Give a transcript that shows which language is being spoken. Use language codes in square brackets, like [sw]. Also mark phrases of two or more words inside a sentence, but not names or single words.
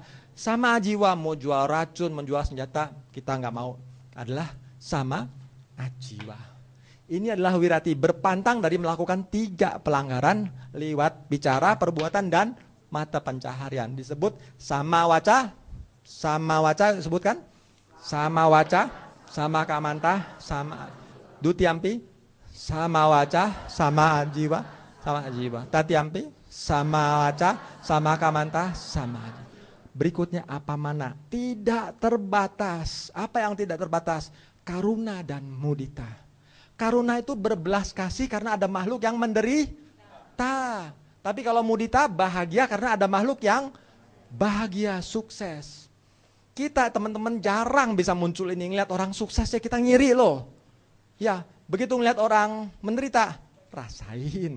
[pi] Sama jiwa, [id] mau jual racun, menjual senjata, kita nggak mau. Adalah [pi] sama ajiwa. [id] Ini adalah wirati, berpantang dari melakukan 3 pelanggaran lewat bicara, perbuatan, dan mata pencaharian. Disebut [pi] sama waca, [id] disebutkan? [pi] Sama waca, sama kamanta, sama dutiampi, sama waca, sama ajiwa, tatiampi, sama waca, sama kamanta, sama ajiwa. [id] Berikutnya apa mana? Tidak terbatas. Apa yang tidak terbatas? Karuna dan mudita. Karuna itu berbelas kasih karena ada makhluk yang menderita. Tapi kalau mudita bahagia karena ada makhluk yang bahagia, sukses. Kita teman-teman jarang bisa muncul ini, ngeliat orang sukses ya kita ngiri loh. Ya, begitu ngeliat orang menderita, rasain.